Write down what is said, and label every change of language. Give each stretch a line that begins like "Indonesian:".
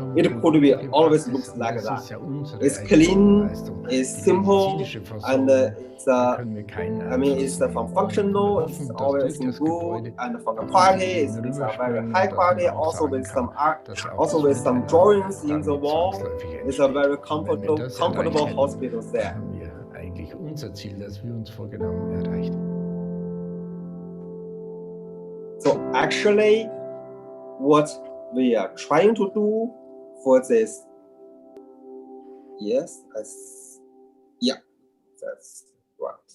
English: It could be always looks like that. It's clean, it's simple, and it's I mean, it's from functional, it's always good, and from the quality, it's a very high quality. Also with some art, also with some drawings in the wall. It's a very comfortable hospital there.
German: Haben wir eigentlich unser Ziel, das wir uns vorgenommen, erreicht.
English: So actually, what we are trying to do for this, yes, that's right.